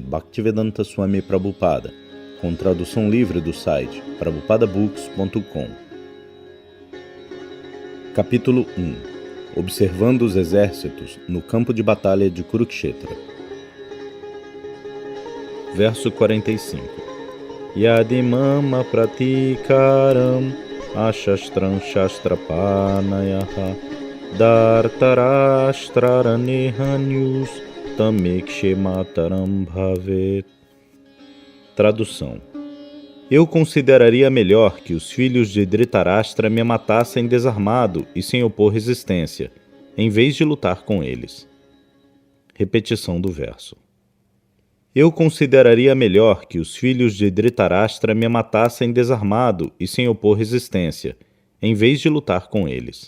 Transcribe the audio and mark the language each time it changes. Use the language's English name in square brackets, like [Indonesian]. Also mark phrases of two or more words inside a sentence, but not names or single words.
[Portuguese] Bhaktivedanta Swami Prabhupada, com tradução livre do site prabhupadabooks.com. Capítulo 1. Observando os exércitos no campo de batalha de Kurukshetra. Verso 45. [Sanskrit] यदिमाम प्रतिकारम् अशस्त्रम् शस्त्रपाणयः धार्तराष्ट्ररणेहन्युस् तमेक्षेमतरम् भवेत्. [Portuguese] Tradução. Eu consideraria melhor que os filhos de Dhritarashtra me matassem desarmado e sem opor resistência, em vez de lutar com eles. Repetição do verso. Eu consideraria melhor que os filhos de Dhritarashtra me matassem desarmado e sem opor resistência, em vez de lutar com eles.